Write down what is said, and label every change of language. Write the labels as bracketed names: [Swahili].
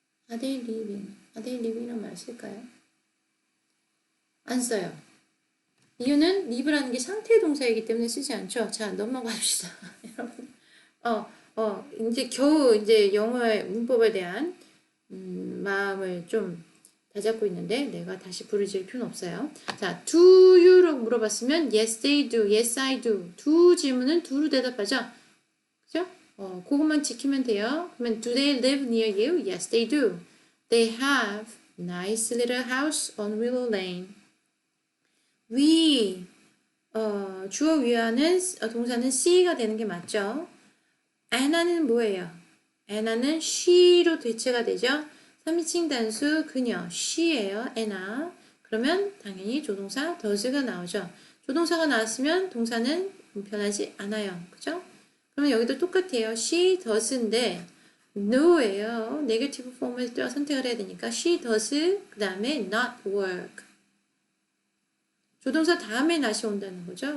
[English] are they living? are they living [Korean] 이라는 말 쓸까요? 안 써요. 이유는 live라는 게 상태 동사이기 때문에 쓰지 않죠. 자, 넘어갑시다. 여러분. 이제 겨우 이제 영어의 문법에 대한 마음을 좀 다잡고 있는데 내가 다시 부르질 필요는 없어요. [English] 자, do you라고 [Korean] 물어봤으면 [English] yes they do, yes I do. [Korean] do 질문은 do로 대답하죠. 그죠? 그것만 지키면 돼요. 그러면 [English] do they live near you? Yes they do. They have nice little house on Willow Lane. [Korean] we 주어 위하는 동사는 see가 되는 게 맞죠. Anna는 뭐예요? Anna는 she로 대체가 되죠. 3인칭 단수 그녀 she예요. Anna. 그러면 당연히 조동사 does가 나오죠. 조동사가 나왔으면 동사는 변하지 않아요. 그죠? 그러면 여기도 똑같아요. she does인데 no예요. 네거티브 폼을 선택을 해야 되니까 she does 그 다음에 [English] not work. [Korean] 조동사 다음에 not이 온다는 거죠.